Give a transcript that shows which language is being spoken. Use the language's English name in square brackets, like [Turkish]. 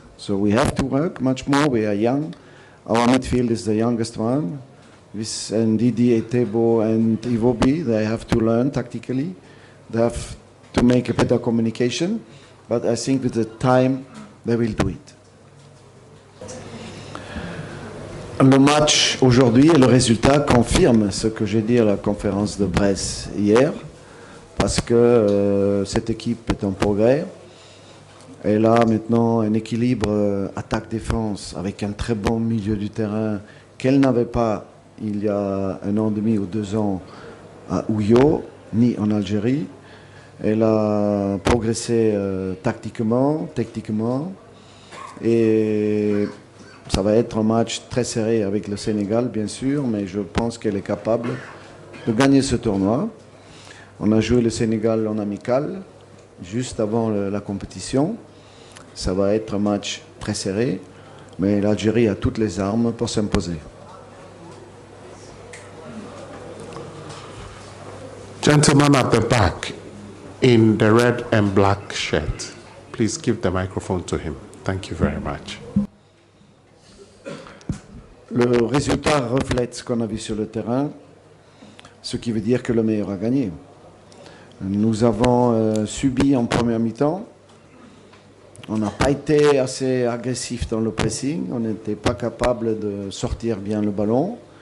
[English] So we have to work much more. We are young. Our midfield is the youngest one. With Ndidi, Etebo, and Iwobi, they have to learn tactically. They have to make a better communication. But I think with the time, they will do it. [French] Le match aujourd'hui et le résultat confirment ce que j'ai dit à la conférence de presse hier, parce que cette équipe est en progrès. Elle a maintenant un équilibre attaque-défense avec un très bon milieu du terrain qu'elle n'avait pas il y a 1 an et demi ou 2 ans à Ouyo, ni en Algérie. Elle a progressé tactiquement, techniquement, et ça va être un match très serré avec le Sénégal, bien sûr, mais je pense qu'elle est capable de gagner ce tournoi. On a joué le Sénégal en amical, juste avant la compétition. Ça va être un match très serré, mais l'Algérie a toutes les armes pour s'imposer. [English] Gentleman at the back in the red and black shirt, please give the microphone to him. Thank you very much. [French] Le résultat reflète ce qu'on a vu sur le terrain, ce qui veut dire que le meilleur a gagné. Nous avons subi en première mi-temps, On n'a pas été assez agressif dans le pressing, on n'était pas capable de sortir bien le ballon.